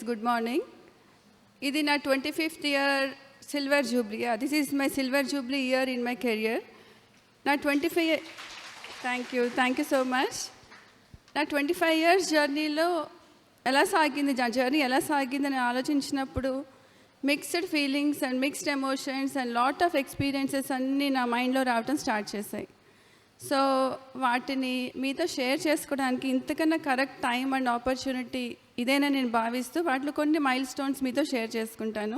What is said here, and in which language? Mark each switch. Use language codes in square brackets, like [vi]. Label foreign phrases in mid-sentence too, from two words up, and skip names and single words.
[en] good morning. This is my 25th year silver jubilee. This is my silver jubilee year in my career. Now 25 Thank you so much. Now 25 years journey [te] లో ఎలా సాగింది జర్నీ ఎలా సాగింది అని ఆలోచించినప్పుడు [en] mixed feelings and mixed emotions and lot of experiences [te] అన్నీ నా మైండ్లో రావటం స్టార్ట్ చేశాయి. సో వాటిని మీతో షేర్ చేసుకోవడానికి ఇంతకన్నా [en] correct time and opportunity [te] ఇదేనా నేను భావిస్తూ వాటిలో కొన్ని మైల్ స్టోన్స్ మీతో షేర్ చేసుకుంటాను.